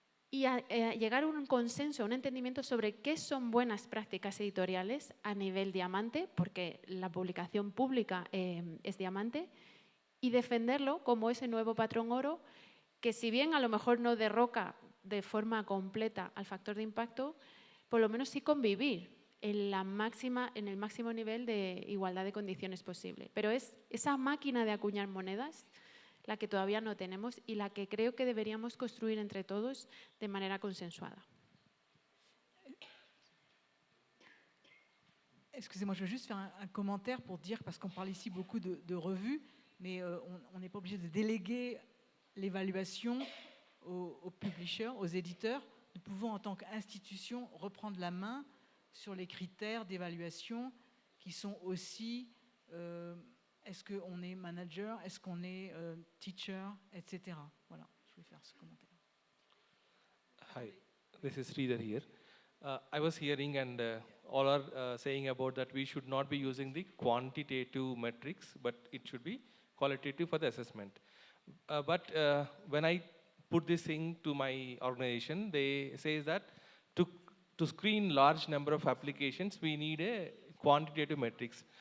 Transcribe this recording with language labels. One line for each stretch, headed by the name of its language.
Spanish: y llegar a un consenso, a un entendimiento sobre qué son buenas prácticas editoriales a nivel diamante, porque la publicación pública es diamante, y defenderlo como ese nuevo patrón oro que, si bien a lo mejor no derroca de forma completa al factor de impacto, por lo menos sí convivir en el máximo nivel de igualdad de condiciones posible. Pero es esa máquina de acuñar monedas la que todavía no tenemos y la que creo que deberíamos construir entre todos de manera consensuada.
French: Excusez-moi, je veux juste faire un commentaire pour dire, parce qu'on parle ici beaucoup de revues, mais on n'est pas obligé de déléguer l'évaluation aux publishers, aux éditeurs. Nous pouvons, en tant qu'institution, reprendre la main sur les critères d'évaluation qui sont aussi est-ce qu'on est manager, est-ce qu'on est teacher, etc. Voilà, je voulais faire ce commentaire.
English: Hi, this is Sridhar here. I was hearing and all are saying about that we should not be using the quantitative metrics, but it should be qualitative for the assessment. But when I put this thing to my organization, they say that to screen large number of applications, we need a quantitative metrics.